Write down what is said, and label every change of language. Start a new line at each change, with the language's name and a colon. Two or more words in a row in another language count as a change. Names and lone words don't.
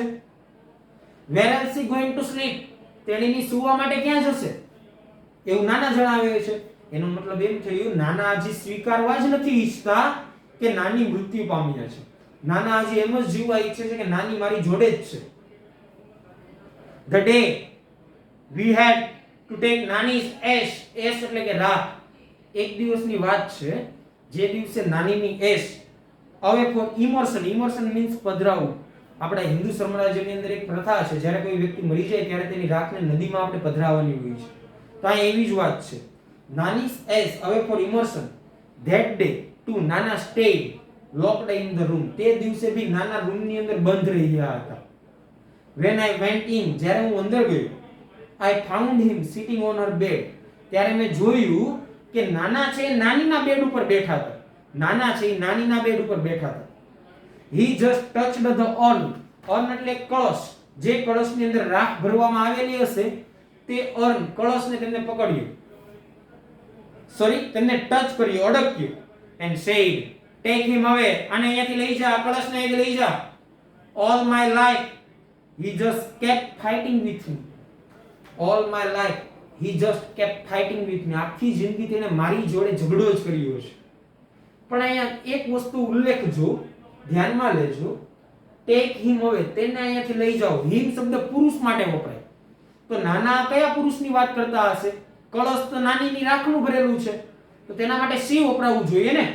English: Where else he going to sleep?
Gujarati: તેણીની સુવા માટે ક્યાં જશે? એવું નાના જણાવે છે. એનો મતલબ એમ થયું નાના હજી સ્વીકારવા જ નથી ઈચ્છતા કે નાની મૃત્યુ પામ્યા છે. નાના હજી એમ જ જીવવા ઈચ્છે છે કે નાની મારી જોડે જ છે.
English: The day we had to take નાની's ash
Gujarati: એટલે કે રાત, એક દિવસની વાત છે જે દિવસે નાનીની
English: ash away for immersion means
Gujarati: પધરાવું. આપણા હિન્દુ સામ્રાજ્યની અંદર એક પ્રથા છે જ્યારે કોઈ વ્યક્તિ મરી જાય ત્યારે તેની રાતને નદીમાં આપણે પધરાવવાની હોય છે. તો આ એવી જ વાત છે.
English: Nani's ash away for immersion. that day to નાના stayed locked in the room.
Gujarati: તે દિવસે ભી નાના રૂમની અંદર બંધ રહ્યા હતા.
English: when I went in,
Gujarati: જ્યારે હું અંદર ગયો,
English: I found him sitting on her bed.
Gujarati: ત્યારે મેં જોયું કે નાના છે નાનીના બેડ ઉપર બેઠા હતા. નાના છે નાનીના બેડ ઉપર બેઠા હતા.
English: he just touched the urn.
Gujarati: urn એટલે કળશ. જે કળશની અંદર રાખ ભરવામાં આવેલી હશે તે urn કળશને તેમને પકડ્યો. તેમને ટચ કર્યો, અડક્યો.
English: and said, take him away.
Gujarati: આને અહીંયાથી લઈ જા, આ કળશને અહીંથી લઈ જા.
English: all my life he just kept fighting with me. all my life he just kept fighting with me.
Gujarati: આખી જિંદગી તેને મારી જોડે ઝઘડો જ કર્યો છે. પણ અહીંયા એક વસ્તુ ઉલ્લેખજો, ધ્યાનમાં લેજો.
English: take him away,
Gujarati: તેને અહીંયાથી લઈ જાઓ. હિમ શબ્દ પુરુષ માટે વપરાય. તો નાના કયા પુરુષની વાત કરતા હશે? કળશ તો નાનીની રાખનું ભરેલું છે, તો તેના માટે સી વપરાવું જોઈએ ને.